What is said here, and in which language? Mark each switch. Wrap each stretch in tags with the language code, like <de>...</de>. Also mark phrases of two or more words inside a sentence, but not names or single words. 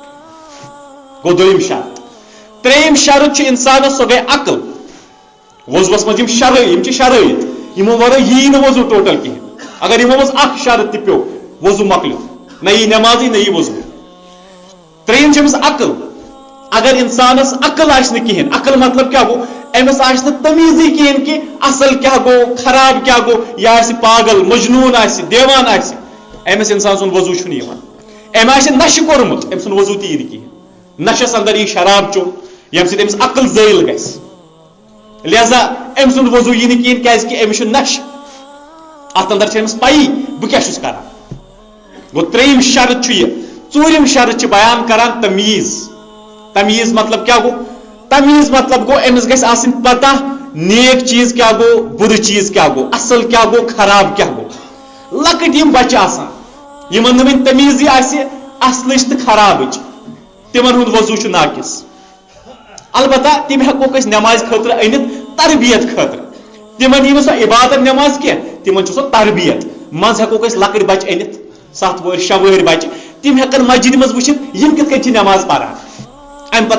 <ks>گو دویم شرط تریم شرط انسانس سو گئی عقل وضوس مز شرائط یمو ورائے یہ نا وضو ٹوٹل کہین اگر یمو مز اخ شرط تہ پیو وضو مکلیو نہ یہ نمازی نہ یہ وضو تریم امس عقل اگر انسانس عقل آس کہین عقل مطلب کیا گو امس آس تمیزی کہین کہ اصل کیا گو خراب کیا گو یا آس پاگل مجنون آس دیوان آس امس انسان سن وضو ام آس نشہ کورمت ام سن وضو تہ کہین نشس اندر یہ شراب چو یم سۭتۍ امس عقل زٲیِل گژھِ لہذا ام سن وضو یہ کہین کہ امس نش ات اندر امس پی بہ کیا کران گو تریم شرط یہ ژوٗرِم شرط بیان کران تمیز تمیز مطلب کیا گو تمیز مطلب گو امس گژھِ آسٕنۍ پتہ نیک چیز کیا گو بُرٕ چیز کیا گو اصل کیا گو خراب کیا گو لکٹ یم بچہ آسان یمن نہٕ وۄنۍ تمیزی آسہِ اصلٕچ تہٕ خرابٕچ تمن ہُنٛد وضو ناقص البتہ تم ہیکوک أسۍ نماز خاطر أنِتھ تربیت خاطر تمن یی نہٕ سۄ عبادت نماز کینٛہہ تمن چھُ سۄ تربیت منٛز ہیکوک أسۍ لکٕٹۍ بچہ أنِتھ 7 وٕہٕرۍ 6 وٕہٕرۍ بچہ تم ہیکن مسجد مز وچھت یم کت کن نماز پران ام پتہ</ks>